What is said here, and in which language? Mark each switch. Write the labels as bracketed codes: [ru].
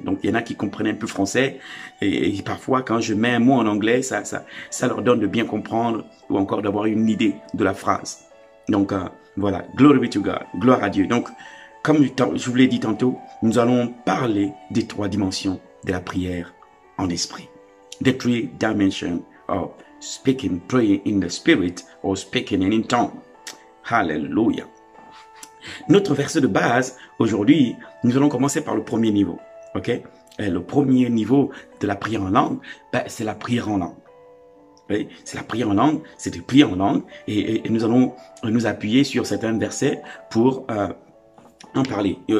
[fr] Donc il y en a qui comprennent un peu français et parfois quand je mets un mot en anglais, ça leur donne de bien comprendre ou encore d'avoir une idée de la phrase. Donc voilà, [en] glory be to God, [fr] gloire à Dieu. Donc comme je vous l'ai dit tantôt, nous allons parler des trois dimensions de la prière en esprit. [en] The three dimensions of speaking, praying in the spirit or speaking in tongue. Hallelujah. [fr] Notre verset de base, aujourd'hui, nous allons commencer par le premier niveau. Ok? Le premier niveau de la prière en langue, c'est la prière en langue. Oui, c'est la prière en langue, c'est de prier en langue. Et nous allons nous appuyer sur certains versets pour en parler.